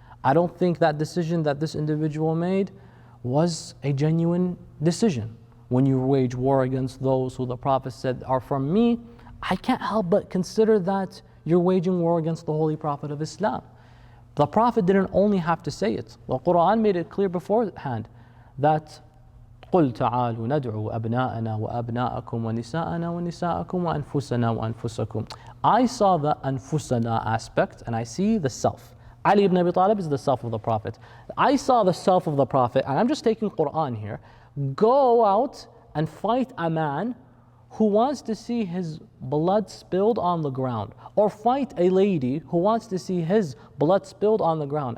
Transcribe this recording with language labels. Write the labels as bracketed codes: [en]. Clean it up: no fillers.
[en] I don't think that decision that this individual made was a genuine decision. When you wage war against those who the Prophet said are from me, I can't help but consider that you're waging war against the Holy Prophet of Islam. The Prophet didn't only have to say it. The Quran made it clear beforehand that [ar] قُلْ تَعَالُوا نَدْعُوا أَبْنَاءَنَا وَأَبْنَاءَكُمْ وَنِسَاءَنَا وَنِسَاءَكُمْ وَأَنفُسَنَا وَأَنفُسَكُمْ. [en] I saw the anfusana aspect and I see the self. Ali ibn Abi Talib is the self of the Prophet. I saw the self of the Prophet, and I'm just taking Quran here. Go out and fight a man who wants to see his blood spilled on the ground, or fight a lady who wants to see his blood spilled on the ground.